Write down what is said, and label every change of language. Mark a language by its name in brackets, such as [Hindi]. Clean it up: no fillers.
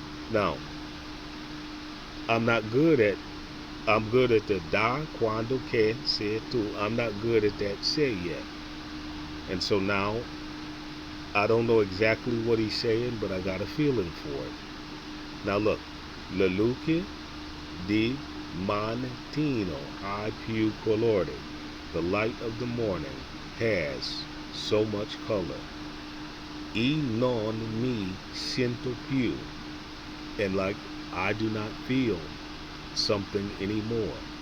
[English] Now, I'm good at the da, quando, que, se, tu. I'm not good at that se yet. And so now, I don't know exactly what he's saying, but I got a feeling for it. Now look, [Italian] la luce di mattino ha più colore. [English] The light of the morning has so much color. [Italian] E non mi sento più. [English] And like, I do not feel something anymore.